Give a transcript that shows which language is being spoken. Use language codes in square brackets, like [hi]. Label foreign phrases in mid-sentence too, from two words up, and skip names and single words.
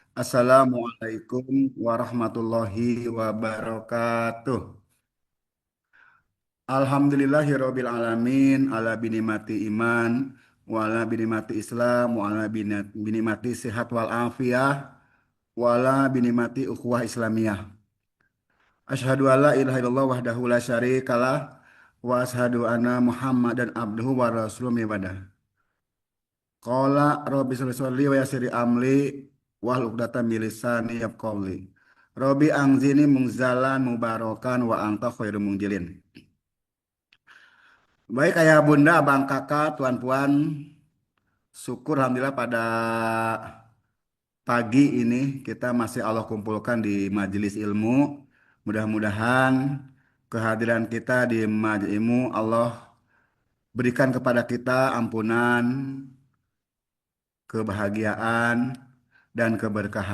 [ar] السلام عليكم ورحمة الله وبركاته. الحمد لله رب العالمين على نعمة الإيمان وعلى نعمة الإسلام وعلى نعمة الصحة والعافية وعلى نعمة الأخوة الإسلامية. أشهد أن لا إله إلا الله وحده لا شريك له وأشهد أن محمدا عبده ورسوله عبادة. قال رب صل ويسر أمري واحلل عقدة من لساني يفقهوا قولي. رب أنزلني منزلا مباركا وأنت خير المنزلين. [ms] Baik ayah bunda, abang kakak, tuan-puan, syukur alhamdulillah pada pagi ini kita masih Allah kumpulkan di majelis ilmu. Mudah-mudahan kehadiran kita di majelis ilmu Allah berikan kepada kita ampunan, kebahagiaan, dan keberkahan.